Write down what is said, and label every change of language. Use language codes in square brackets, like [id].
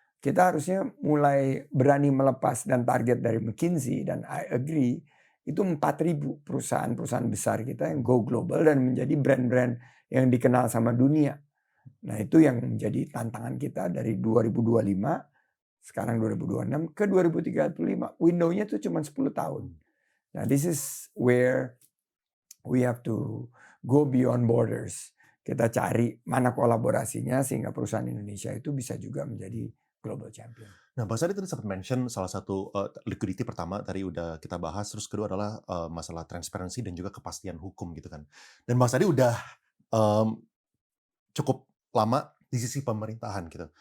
[id] Kita harusnya mulai berani melepas dan target dari McKinsey dan [en] I agree [id] itu 4.000 perusahaan-perusahaan besar kita yang go global dan menjadi brand-brand yang dikenal sama dunia. Nah itu yang menjadi tantangan kita dari 2025, sekarang 2026 ke 2035. Window-nya itu cuma 10 tahun. [en] Nah this is where we have to go beyond borders. [id] Kita cari mana kolaborasinya sehingga perusahaan Indonesia itu bisa juga menjadi global champion. Nah, Bang Sadi tadi sempat mention salah satu liquidity pertama tadi udah kita bahas, terus kedua adalah masalah transparansi dan juga kepastian hukum gitu kan. Dan Bang Sadi udah cukup lama di sisi pemerintahan gitu.